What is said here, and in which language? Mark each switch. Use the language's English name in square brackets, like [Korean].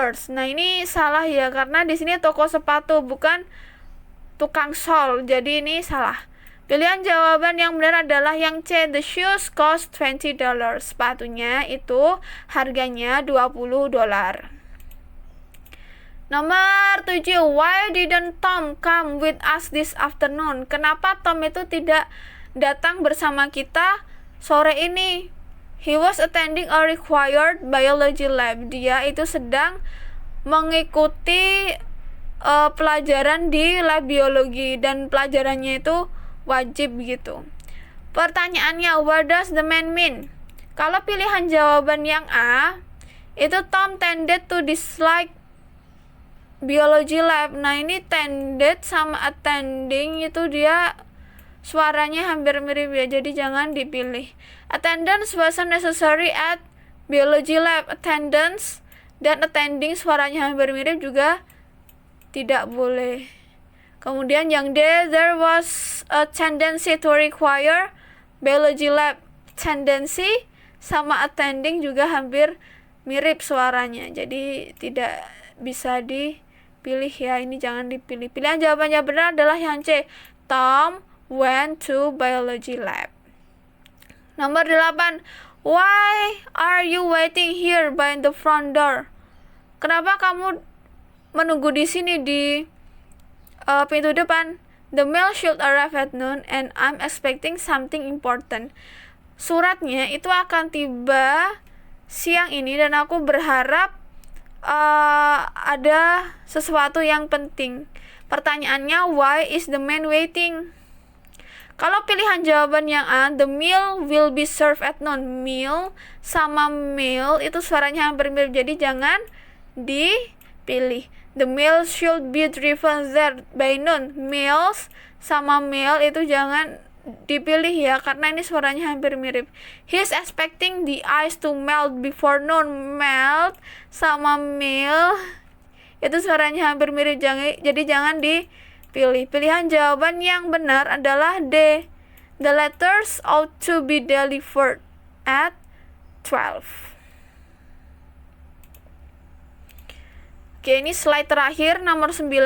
[Indonesian] Nah, ini salah ya, karena di sini toko sepatu bukan tukang sol, jadi ini salah. Pilihan jawaban yang benar adalah yang C, [English] the shoes cost $20. [Indonesian] Sepatunya itu harganya $20. Nomor 7, [English] why didn't Tom come with us this afternoon? [Indonesian] Kenapa Tom itu tidak datang bersama kita sore ini? [English] He was attending a required biology lab. [Indonesian] Dia itu sedang mengikuti pelajaran di lab biologi dan pelajarannya itu wajib gitu. Pertanyaannya, [English] what does the man mean? [Indonesian] Kalau pilihan jawaban yang A, itu [English] Tom tended to dislike biology lab. [Indonesian] Nah, ini tended sama attending itu dia suaranya hampir mirip ya, jadi jangan dipilih. [English] Attendance wasn't necessary at biology lab. [Indonesian] Attendance dan attending suaranya hampir mirip juga tidak boleh. Kemudian yang D, [English] there was a tendency to require biology lab. [Indonesian] Tendency sama attending juga hampir mirip suaranya, jadi tidak bisa dipilih ya, ini jangan dipilih. Pilihan jawabannya benar adalah yang C, [English] Tom went to biology lab. [Indonesian] Nomor 8, [English] why are you waiting here by the front door? [Indonesian] Kenapa kamu menunggu di sini di pintu depan? [English] The mail should arrive at noon and I'm expecting something important. [Indonesian] Suratnya itu akan tiba siang ini dan aku berharap ada sesuatu yang penting. Pertanyaannya, [English] why is the man waiting? [Indonesian] Kalau pilihan jawaban yang A, [English] the meal will be served at noon. [Indonesian] Meal sama meal itu suaranya hampir mirip, jadi jangan dipilih. [English] The meal should be driven there by noon. [Indonesian] Meals sama meal itu jangan dipilih ya, karena ini suaranya hampir mirip. [English] He's expecting the ice to melt before noon. [Indonesian] Melt sama meal itu suaranya hampir mirip, jadi jangan dipilih. Pilihan jawaban yang benar adalah D, [English] The letters ought to be delivered at 12. [Indonesian] Oke, ini slide terakhir nomor 9.